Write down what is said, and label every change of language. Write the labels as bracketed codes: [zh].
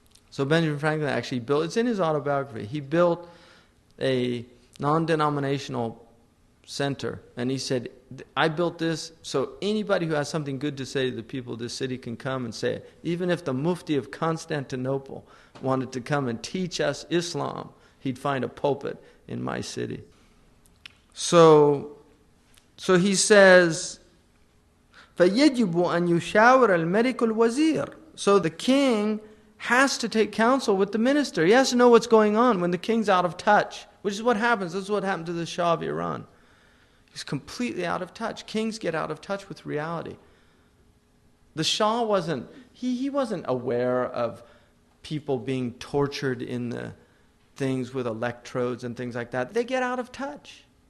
[en] So Benjamin Franklin actually built, it's in his autobiography, he built a non-denominational center. And he said, I built this so anybody who has something good to say to the people of this city can come and say it. Even if the Mufti of Constantinople wanted to come and teach us Islam, he'd find a pulpit in my city. So he says, [ar] فَيَجِبُ أَن يُشَاوِرَ الْمَلِكُ الْوَزِيرُ. [en] So the king has to take counsel with the minister. He has to know what's going on when the king's out of touch, which is what happens. This is what happened to the Shah of Iran. He's completely out of touch. Kings get out of touch with reality. The Shah wasn't, he wasn't aware of people being tortured in the things with electrodes and things like that. They get out of touch.